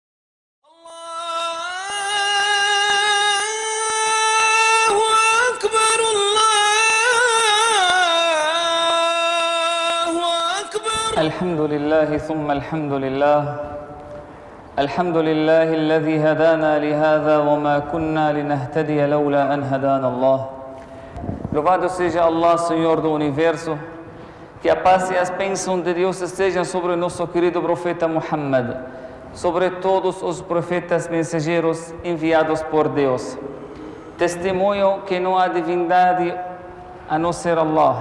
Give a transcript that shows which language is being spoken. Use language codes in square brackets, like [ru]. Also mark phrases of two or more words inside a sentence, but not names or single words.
[ar] الحمد لله، ثم الحمد لله. الحمد لله الذي هدانا لهذا وما كنا لنهتدي لولا أن هدانا الله. [pt] Louvado seja Allah, Senhor do Universo, que a paz e as bênçãos de Deus estejam sobre o nosso querido profeta Muhammad, sobre todos os profetas mensageiros enviados por Deus. Testemunho que não há divindade a não ser Allah.